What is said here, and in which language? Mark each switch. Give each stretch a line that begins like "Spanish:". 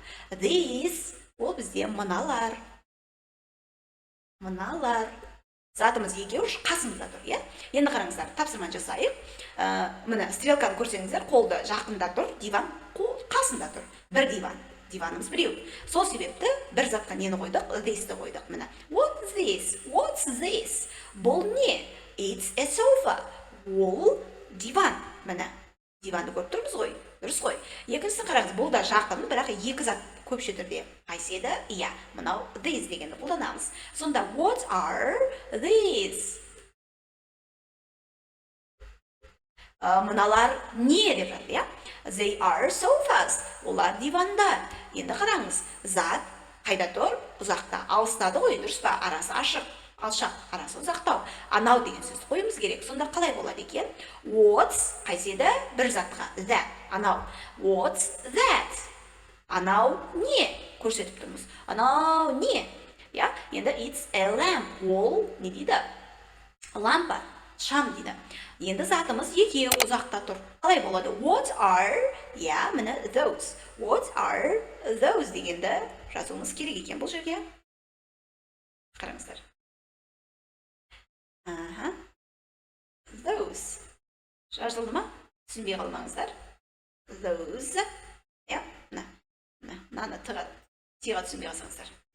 Kazakh: This ол бізде мыналар. Затымыз екеуі қасымызда тұр, Енді қараңыздар, тапсырманы жасайық. Міне, стрелканы көрсеңіздер, қолды жақында тұр, диван қасында тұр. Бір диванымыз біреу. Сол себепті бір затқа нені қойдық? This-ті қойдық.
English: Міне, what's this?
Kazakh: Бұл не?
English: It's a sofa.
Kazakh: Ол диван. Міне, диванды көріп тұрмыз ғой. Дұрыс қой. Екіншісін қараңыз, бұл да жақын, бірақ екі зат көпше түрде. Қайсы еді? Мынау these дегенді қолданамыз.
English: Сонда what are these?
Kazakh: Мыналар не деп жатыр,
English: They are sofas.
Kazakh: Олар дивандар. Енді қараңыз, зат қайда тұр? Ұзақта. Алыстады ғой, дұрыс па? Арасы ашық, алшақ, арасы ұзақтау. Анау деген сөзді қойымыз керек. Сонда қалай болады екен? What's қайсы еді? Бір затқа. That. Анау.
English: What's that?
Kazakh: Анау не? Көрсетіп тұрмыз. Анау не?
English: Енді it's a lamp.
Kazakh: Ол не дейді? Лампа. Шам дейді. Енді затымыз екеу ұзақта тұр. Қалай болады?
English: What are, міне those. What are those
Kazakh: дегенді жазуымыз керек екен бұл жерге. Қараңыздар. Those. Жазылды ма? Түсінбей қалмаңыздар. Those. Мына. Мынаны тиға түсінбей қалсаңыздар.